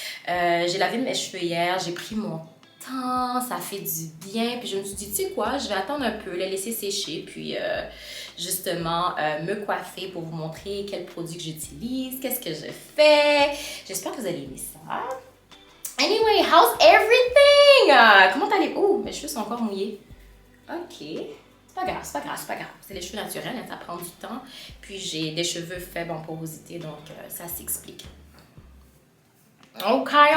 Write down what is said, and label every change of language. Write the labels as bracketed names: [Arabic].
[French] J'ai lavé mes cheveux hier, j'ai pris mon temps, ça fait du bien. Puis je me suis dit, tu sais quoi, je vais attendre un peu, les laisser sécher, puis justement me coiffer pour vous montrer quels produits que j'utilise, qu'est-ce que je fais. J'espère que vous allez aimer ça. [English] Anyway, how's everything? [French] Comment allez-vous? Oh, mes cheveux sont encore mouillés. Ok. C'est pas grave, c'est pas grave, c'est pas grave. C'est les cheveux naturels, hein, ça prend du temps. Puis j'ai des cheveux faibles en porosité, donc ça s'explique. Ok.